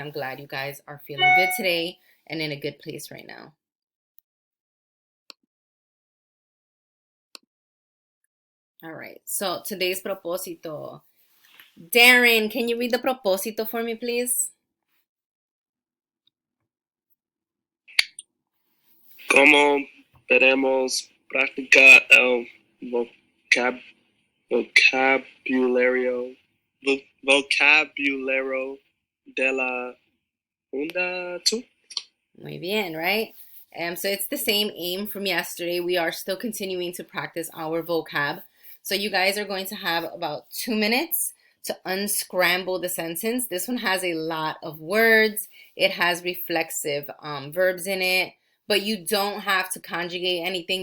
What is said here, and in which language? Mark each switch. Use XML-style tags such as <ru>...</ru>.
<en>I'm glad you guys are feeling good today and in a good place right now. All right. So today's propósito. Darren, can you read the propósito for me, please?</en> <es>¿Cómo podemos practicar el vocabulario, vocabulario de la unidad? Muy bien,</es> <en>right? So it's the same aim from yesterday. We are still continuing to practice our vocab. So you guys are going to have about 2 minutes to unscramble the sentence. This one has a lot of words. It has reflexive verbs in it, but you don't have to conjugate anything.</en>